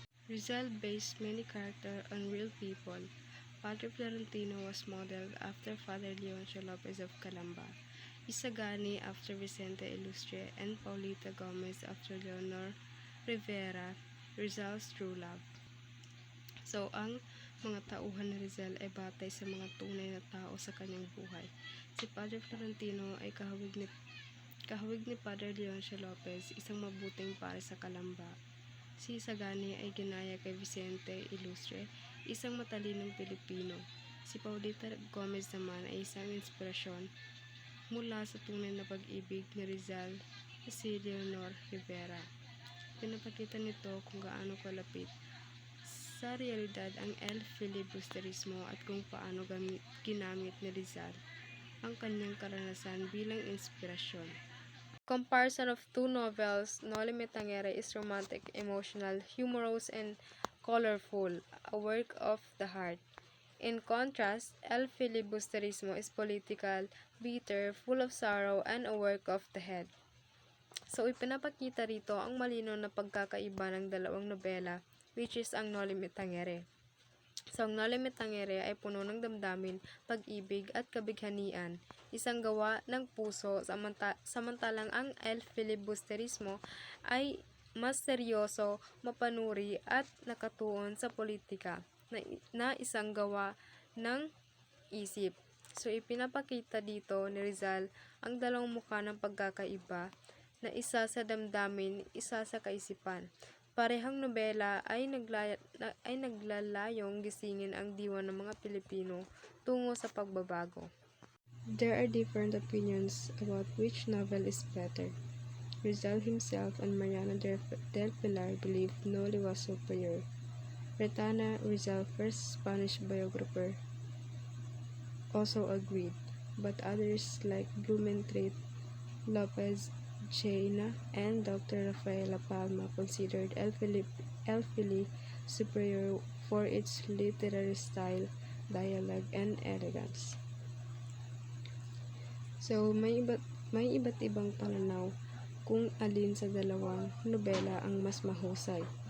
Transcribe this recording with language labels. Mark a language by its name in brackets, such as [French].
[English] Rizal based many characters on real people. Padre Florentino was modeled after Father Leoncio Lopez of Calamba, Isagani after Vicente Ilustre, and Paulita Gomez after Leonor Rivera, Rizal's true love. [Filipino] So, ang mga tauhan ni Rizal ay batay sa mga tunay na tao sa kanyang buhay. Si Padre Florentino ay kahawig ni Padre Leoncio Lopez, isang mabuting pare sa Calamba. Si Isagani ay ginaya kay Vicente Ilustre, isang matalinong Pilipino. Si Paulita Gomez naman ay isang inspirasyon mula sa tunay na pag-ibig ni Rizal na si Leonor Rivera. Pinapakita nito kung gaano kalapit sa realidad ang El Filibusterismo at kung paano ginamit ni Rizal ang kanyang karanasan bilang inspirasyon. [English] Comparison of two novels, Noli Me Tangere is romantic, emotional, humorous, and colorful, a work of the heart. In contrast, El Filibusterismo is political, bitter, full of sorrow, and a work of the head. [Filipino] So, ipinapakita rito ang malinaw na pagkakaiba ng dalawang nobela, [English] which is [Filipino] ang Noli Me Tangere. So, ang Noli Me Tangere ay puno ng damdamin, pag-ibig at kabighanian, isang gawa ng puso, samantalang ang El Filibusterismo ay mas seryoso, mapanuri at nakatuon sa politika na isang gawa ng isip. So, ipinapakita dito ni Rizal ang dalawang mukha ng pagkakaiba na isa sa damdamin, isa sa kaisipan. Parehang nobela ay naglalayong gisingin ang diwa ng mga Pilipino tungo sa pagbabago. [English] There are different opinions about which novel is better. Rizal himself and Mariano del Pilar believed Noli was superior. Retana, Rizal, first Spanish biographer, also agreed, but others like Blumentritt, Lopez Jaena, and Dr. Rafaela Palma considered El Fili superior for its literary style, dialogue, and elegance. [Filipino] So, may iba't ibang pananaw kung alin sa dalawang nobela ang mas mahusay.